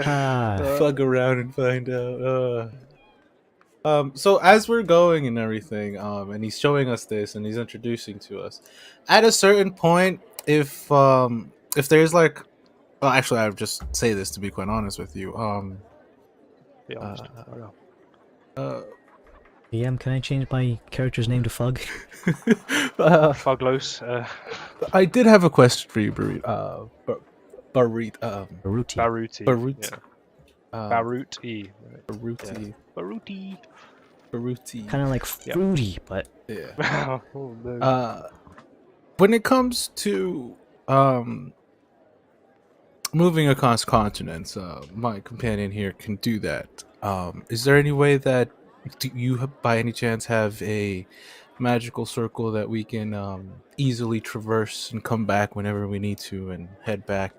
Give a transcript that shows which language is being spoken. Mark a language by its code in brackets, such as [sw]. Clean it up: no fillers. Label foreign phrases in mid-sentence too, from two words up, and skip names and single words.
[en] Fuck around and find out. So as we're going and everything, and he's showing us this and he's introducing to us, at a certain point, if there's like, well, actually, I would just say this to be quite honest with you. Be honest. DM, can I change my character's name to Fug? Fuglos. I did have a question for you, Barit. Baruti. Baruti. Barut. Yeah. Baruti. Baruti. Baruti. Baruti. Kind of like fruity, but Yeah. Oh, no. When it comes to moving across continents, my companion here can do that. Is there any way that you, by any chance, have a magical circle that we can easily traverse and come back whenever we need to and head back?